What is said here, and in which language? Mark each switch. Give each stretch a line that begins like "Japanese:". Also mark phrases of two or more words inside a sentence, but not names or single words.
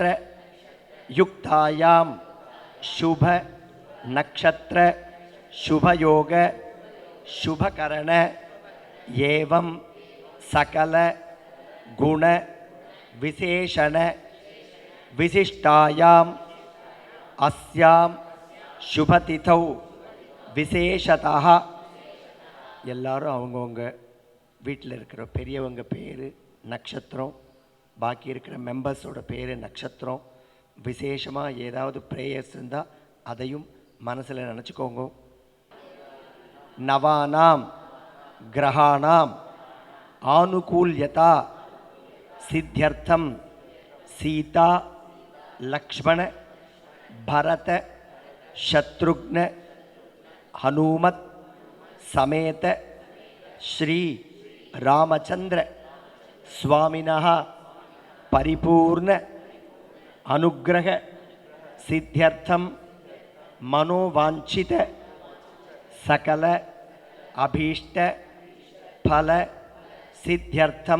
Sanskrit: युक्तायां शुभ नक्षत्र शुभयोग शुभकरण एवं सकल गुण विशेषण विशिष्टायाम अस्यां शुभतिथौ विशेषतः
Tamil: எல்லாரும் அவங்கவுங்க வீட்டில் இருக்கிற பெரியவங்க பேர் நட்சத்திரம், பாக்கி இருக்கிற மெம்பர்ஸோட பேர் நட்சத்திரம், விசேஷமாக ஏதாவது ப்ரேயர்ஸ் இருந்தால் அதையும் மனசில் நினச்சிக்கோங்க.
Sanskrit: नवानां ग्रहाणां आनुकूल्यता सिद्ध्यर्थं सीता लक्ष्मण भरत शत्रुघ्न हनुमत् समेत श्री रामचंद्र स्वामिनः परिपूर्ण अनुग्रह सिद्ध्यर्थम मनोवांछित सकल अभीष्ट फल सिद्ध्यर्थम